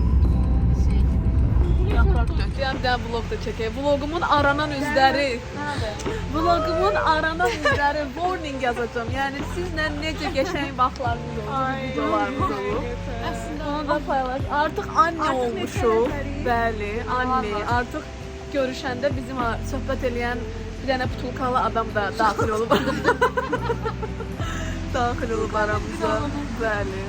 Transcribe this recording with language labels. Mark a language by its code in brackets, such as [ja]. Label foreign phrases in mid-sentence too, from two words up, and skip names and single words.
[tr] Yaprak döküyorum, bir daha vlogda çekeyim. [az] Vlogumun aranan üzləri. Vlogumun aranan üzləri. Warning yazacağım. Yəni sizlə necə qəşəng vaxtlarımız oldu, videolarımız olub. Onu da paylaş. Artıq anne olmuşuq. Bəli, anne. Artıq görüşəndə bizim söhbət eləyən bir dənə butulkalı adam da daxil olub. Daxil olub aramıza. Bəli.